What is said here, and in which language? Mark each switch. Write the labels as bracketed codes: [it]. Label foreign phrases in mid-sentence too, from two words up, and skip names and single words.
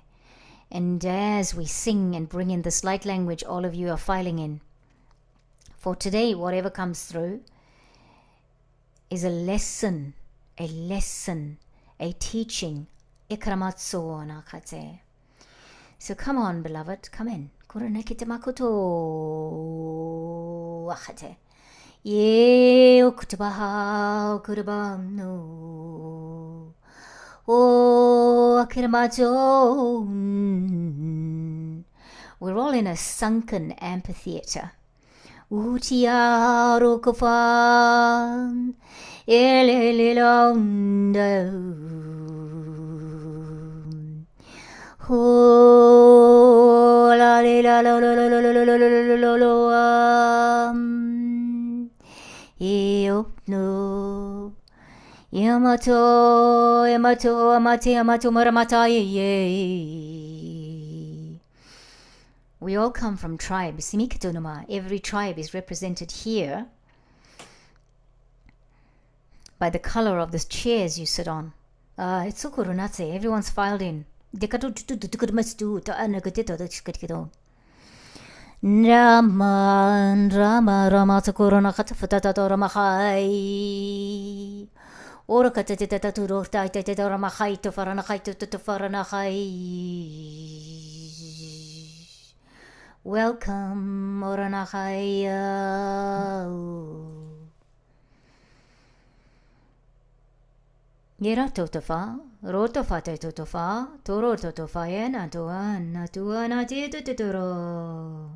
[en] And as we sing and bring in this light language, all of you are filing in. For today, whatever comes through is a lesson, a teaching. Ikramatsu nakate. So come on, beloved, come in. Kuranekite makoto wakate. Ye okutabaha okurabam no. Oh, akiramajo. We're all in a sunken amphitheater. Utiaro kofan. Elelelonda. Oh, la la la la la la la la la la la. No. Yamato, Yamato, Amate, Yamato, Maramata, ye. We all come from tribes. Simikatonoma. Every tribe is represented here by the color of the chairs you sit on. It's so koronatse. Everyone's filed in. Rama, Rama, Sakurana, Katafata, Ramahai. Ora katatata turo taitata ramahai to faranahai to faranahai. Welcome, Oranahai. Yera totofa, rotofa totofa, toro totofa yena tuana tituturo.